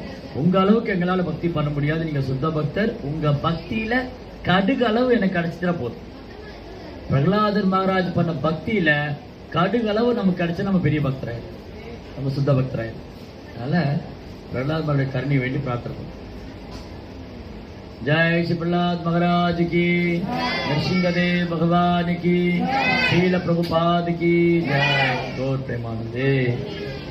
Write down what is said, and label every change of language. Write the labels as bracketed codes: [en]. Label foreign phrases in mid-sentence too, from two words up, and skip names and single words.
[ta] உங்க அளவுக்கு எங்களால பக்தி பண்ண முடியாது, நீங்க சுத்த பக்தர், உங்க பக்தியில கடுகு அளவு எனக்கு கிடைச்சிட்டா போதும். பிரகலாதர் மகாராஜ் பண்ண பக்தியில கடுகு அளவு நமக்கு கிடைச்சா நம்ம பெரிய பக்தராயிரும், நம்ம சுத்த பக்தராயிரும். அதனால பிரகலாத் மகாராஜ் கருணை வேண்டி பிரார்த்தனை பண்ணும். [hi] जय श्री प्रहलाद महाराज की, नरसिंहदेव भगवान की, श्रील प्रभुपाद की जय। [bn] गौर प्रेमानंदे।